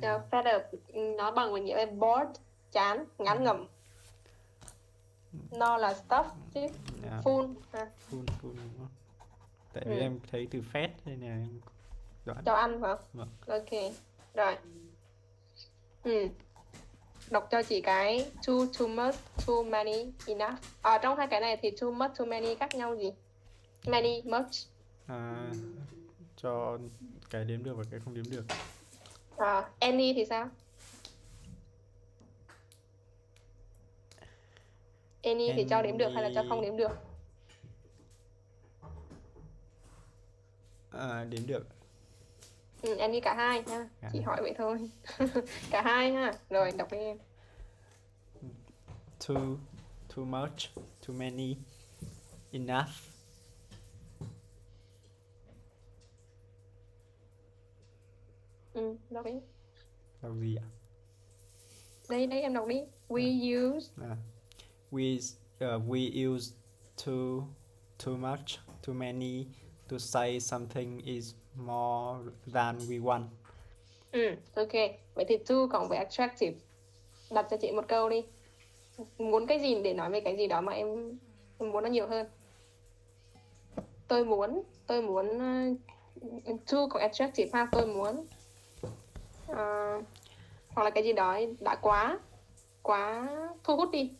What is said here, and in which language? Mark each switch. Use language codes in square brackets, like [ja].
[vi] Fed up nó bằng một nghĩa là bored, chán, ngán ngẩm. No là stuff chứ. [en] Yeah. Full ha. [vi] Full đúng không? Tại vì em thấy từ fed nên là em đoán. Cho ăn hả? Vâng. Ok. Rồi. Đọc cho chị cái [en] too much, too many, enough. [vi] Trong hai cái này thì too much, too many khác nhau gì? [en] Many, much. [vi] Cho cái đếm được và cái không đếm được. Any thì sao? Any thì cho đếm được hay là cho không đếm được? Đếm được. Any cả hai ha. Chị hỏi vậy thôi. Cả hai ha. Rồi đọc với em. [en] Too much, too many, enough. [vi] Đọc đi. Đọc gì ạ? Đây em đọc đi. [en] We use. We use too much, too many to say something is more than we want. Ok. [vi] Vậy thì too cộng với attractive. Đặt cho chị một câu đi. Muốn cái gì để nói về cái gì đó mà em muốn nó nhiều hơn. Tôi muốn too cộng attractive ha. Tôi muốn hoặc là cái gì đó đã quá thu hút đi.